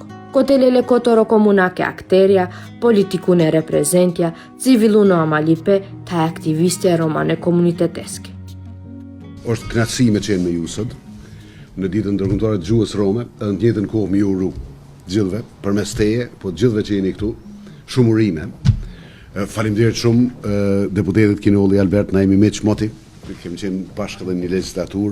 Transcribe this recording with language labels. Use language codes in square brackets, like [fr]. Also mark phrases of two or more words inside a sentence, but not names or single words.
[rom] Kotelele kotoro komunake akterja, politikune reprezentja, civiluno amalipe, ta aktiviste romane komuniteteske. [sq] Është kënaqësi me qenë me ju sot, në ditën ndërkombëtare të gjuhës rome, edhe në të njëjtën kohë me ju uru gjithëve, përmes teje, po gjithëve që jeni këtu, shumë urime. Faleminderit shumë deputetit Kinolli Albert, na jemi miq moti, kemi qenë bashkë edhe një legjislatur.